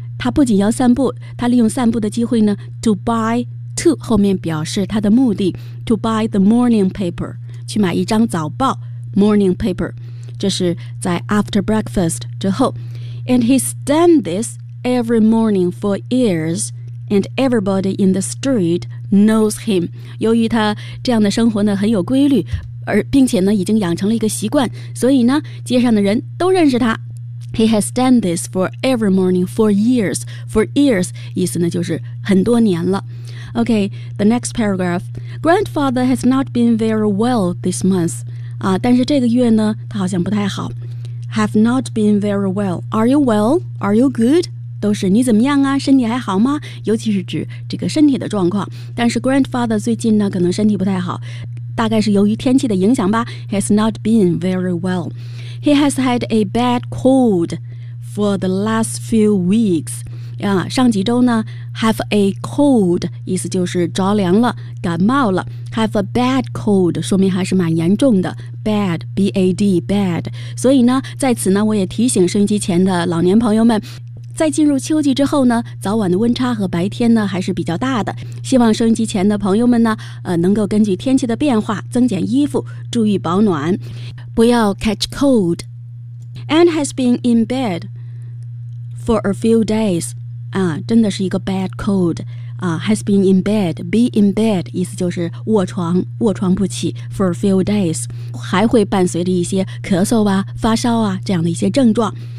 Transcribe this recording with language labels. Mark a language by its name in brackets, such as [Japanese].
[Chinese] 他不仅要散步，他利用散步的机会呢 [English] ，to buy to [Chinese] 后面表示他的目的 [English] ，to buy the morning paper [Chinese] 去买一张早报 [English] ，morning paper， [Chinese] 这是在 [English] after breakfast [Chinese] 之后 [English] ，and he's done this every morning for years， and everybody in the street knows him。 [Chinese] 由于他这样的生活呢很有规律，而并且呢已经养成了一个习惯，所以呢街上的人都认识他。 [English] He has done this for every morning for years. For years, [Chinese] 意思呢就是很多年了。 [English] Okay, the next paragraph. Grandfather has not been very well this month. [Chinese] 啊，但是这个月呢，他好像不太好。 [English] Have not been very well. Are you well? Are you good? [Chinese] 都是你怎么样啊？身体还好吗？尤其是指这个身体的状况。但是 grandfather 最近呢，可能身体不太好，大概是由于天气的影响吧。 [English] Has not been very well. He has had a bad cold for the last few weeks. [Chinese] 上几周呢 ， [English] have a cold [Chinese] 意思就是着凉了，感冒了。 [English] Have a bad cold [Chinese] 说明还是蛮严重的。 [English] Bad, B-A-D, bad. [Chinese] 所以呢，在此呢，我也提醒收音机前的老年朋友们，在进入秋季之后呢，早晚的温差和白天呢还是比较大的。希望收音机前的朋友们呢，能够根据天气的变化增减衣服，注意保暖。不要 [English] catch cold. And has been in bed for a few days. 啊， [Chinese] 真的是一个 [English] bad cold. 啊 ，has been in bed. Be in bed [Chinese] 意思就是卧床不起 [English] for a few days. [Chinese] 还会伴随着一些咳嗽啊、发烧啊这样的一些症状。